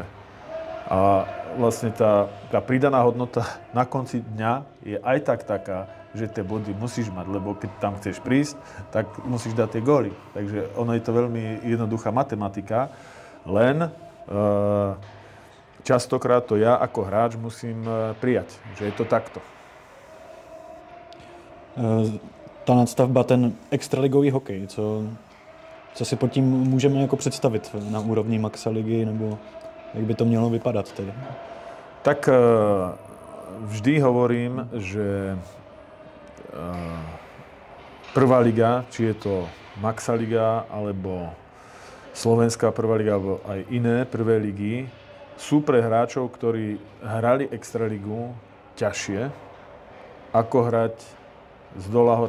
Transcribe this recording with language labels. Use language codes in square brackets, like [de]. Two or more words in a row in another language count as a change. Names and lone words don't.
[sk] A vlastne tá pridaná hodnota na konci dňa je aj tak taká, že tie body musíš mať, lebo keď tam chceš prísť, tak musíš dať tie góly. Takže ono je to veľmi jednoduchá matematika, len častokrát to ja ako hráč musím prijať, že je to takto. [cs] Ta nadstavba, ten extraligový hokej, co si pod tím můžeme jako představit na úrovni Maxaligy, nebo jak by to mělo vypadat tedy? [sk] Tak vždy hovorím, že prvá liga, či je to Maxaliga, alebo Slovenská prvá liga, alebo aj iné prvé ligy, sú pre hráčov, ktorí hrali extraligu ťažšie, ako hrať z dola hore.